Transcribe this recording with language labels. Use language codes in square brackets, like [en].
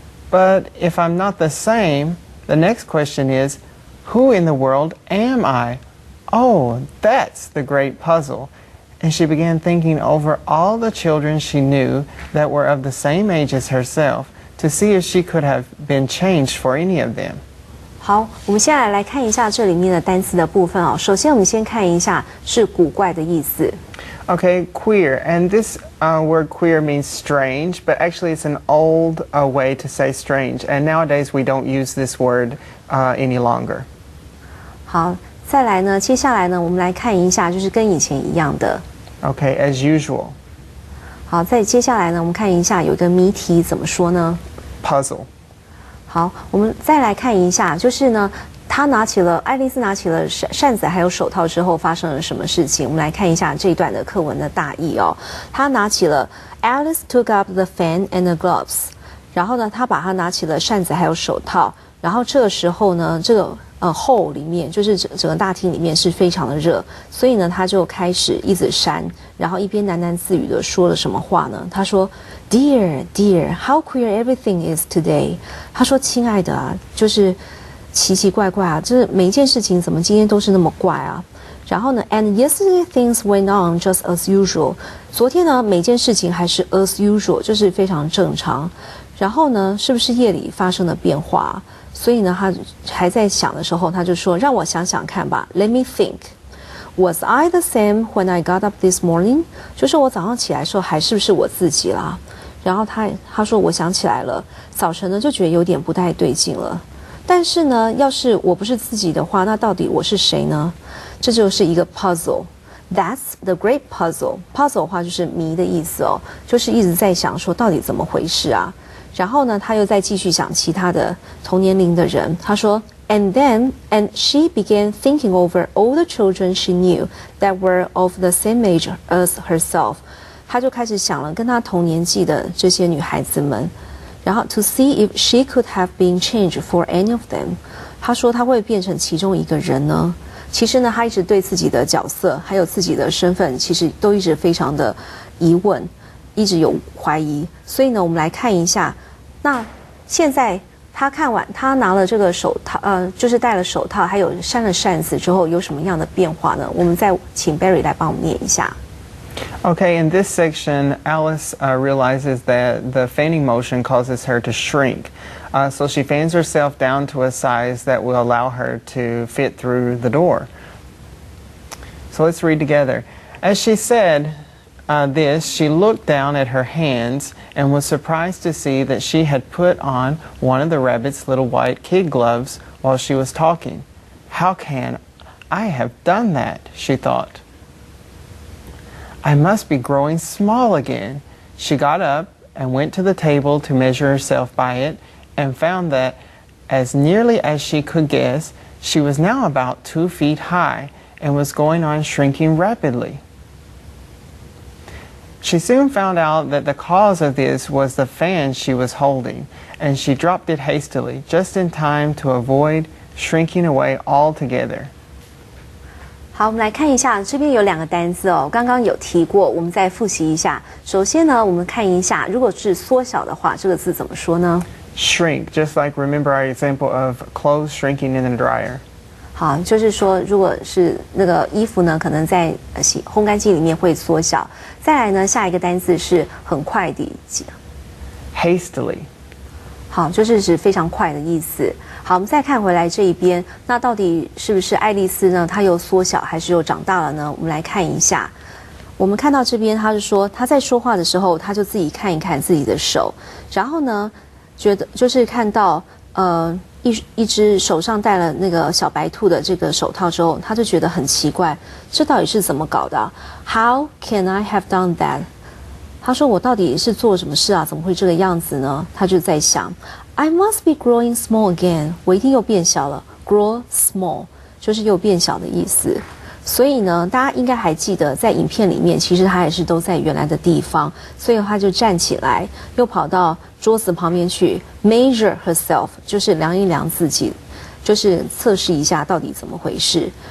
[en] But if I'm not the same, the next question is, who in the world am I? Oh, that's the great puzzle. And she began thinking over all the children she knew that were of the same age as herself to see if she could have been changed for any of them. [zh] 好，我们现在来看一下这里面的单词的部分哦。首先，我们先看一下是古怪的意思。 [en] Okay, queer. And this word queer means strange, but actually it's an old way to say strange. And nowadays we don't use this word any longer. [zh] 好，再来呢，接下来呢，我们来看一下，就是跟以前一样的。 [en] Okay, as usual. [zh] 好，再接下来呢，我们看一下有一个谜题怎么说呢 [en] ？Puzzle. [zh] 好，我们再来看一下，就是呢，爱丽丝拿起了扇子还有手套之后发生了什么事情？我们来看一下这一段的课文的大意哦。她拿起了 [en] Alice took up the fan and the gloves， [zh] 然后呢，她把它拿起了扇子还有手套，然后这个时候呢，这个hall 里面就是整个大厅里面是非常的热，所以呢，他就开始一直扇，然后一边喃喃自语的说了什么话呢？他说 [en] ，Dear, dear, how queer everything is today。 [zh] 他说，亲爱的啊，就是奇奇怪怪啊，就是每一件事情怎么今天都是那么怪啊。然后呢 [en] ，And yesterday things went on just as usual。 [zh] 昨天呢，每件事情还是 [en] as usual， [zh] 就是非常正常。然后呢，是不是夜里发生了变化？所以呢，他还在想的时候，他就说：“让我想想看吧 ， [en] Let me think。” Was I the same when I got up this morning？ [zh] 就是我早上起来的时候还是不是我自己啦？然后他说我想起来了，早晨呢就觉得有点不太对劲了。但是呢，要是我不是自己的话，那到底我是谁呢？这就是一个 puzzle。 [en] That's the great puzzle。 [zh] puzzle 的话就是谜的意思哦，就是一直在想说到底怎么回事啊。然后呢，他又再继续想其他的同年龄的人。他说 [en] ，and she began thinking over all the children she knew that were of the same age as herself。 [zh] 他就开始想了跟他同年纪的这些女孩子们。 [en] 然后 to see if she could have been changed for any of them， [zh] 他说他会变成其中一个人呢？其实呢，他一直对自己的角色还有自己的身份，其实都一直非常的疑问，一直有怀疑。所以呢，我们来看一下，那现在他看完，他拿了这个手套，就是戴了手套，还有扇了扇子之后，有什么样的变化呢？我们再请 Barry 来帮我们念一下。 [en] Okay, in this section, Alice realizes that the fanning motion causes her to shrink. So she fans herself down to a size that will allow her to fit through the door. So let's read together. As she said this, she looked down at her hands and was surprised to see that she had put on one of the rabbit's little white kid gloves while she was talking. How can I have done that? She thought. I must be growing small again. She got up and went to the table to measure herself by it and found that, as nearly as she could guess, she was now about 2 feet high and was going on shrinking rapidly. She soon found out that the cause of this was the fan she was holding, and she dropped it hastily, just in time to avoid shrinking away altogether. [zh] 好，我们来看一下，这边有2个单字哦，刚刚有提过，我们再复习一下。首先呢，我们看一下，如果是缩小的话，这个字怎么说呢？ [en] Shrink, just like remember our example of clothes shrinking in the dryer. [zh] 好，就是说，如果是那个衣服呢，可能在烘干机里面会缩小。再来呢，下一个单字是很快的 [en] ，hastily。 [zh] 好，就是指非常快的意思。好，我们再看回来这一边，那到底是不是爱丽丝呢？她又缩小还是又长大了呢？我们来看一下。我们看到这边，他是说他在说话的时候，他就自己看一看自己的手，然后呢，觉得就是看到一只手上戴了那个小白兔的这个手套之后，他就觉得很奇怪，这到底是怎么搞的啊？ [en] How can I have done that？ [zh] 他说我到底是做什么事啊？怎么会这个样子呢？他就在想 [en] I must be growing small again， [zh] 我一定又变小了。 [en] Grow small [zh] 就是又变小的意思。所以呢，大家应该还记得，在影片里面，其实他也是都在原来的地方，所以他就站起来，又跑到桌子旁边去 [en] measure herself， [zh] 就是量一量自己，就是测试一下到底怎么回事。